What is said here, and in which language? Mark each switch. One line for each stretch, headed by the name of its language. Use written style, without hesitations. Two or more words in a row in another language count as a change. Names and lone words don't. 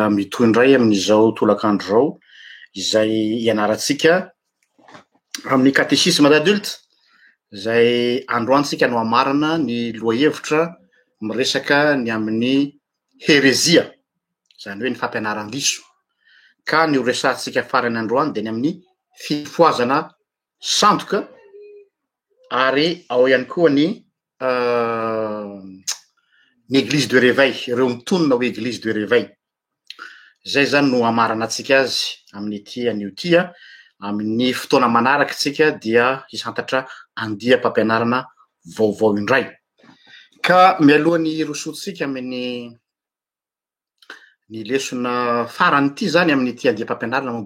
Malagasy: mitohy indray amin'izao tolakandro zao izay ianarantsika amin'ny
French: catéchisme d'adulte
Malagasy: izay androantsika no amarana ny lohahevitra miresaka ny amin'ny herezia zany hoe ny fampianaram-diso ka ny resahantsika farany androany dia ny amin'ny fifoazana sandoka ary ao ihany koa ny
French: église de réveil
Malagasy: ireo mitonona ho
French: église de réveil
Malagasy: zay zany no amarana antsika azy amin'ity anio tia amin'ny fotoana manaraka tsika dia hisantatra andiam-pampianarana vaovao indray ka mialohan'ny rosotsika amin'ny ny lesona farany ity zany amin'ity andiam-pampianarana momba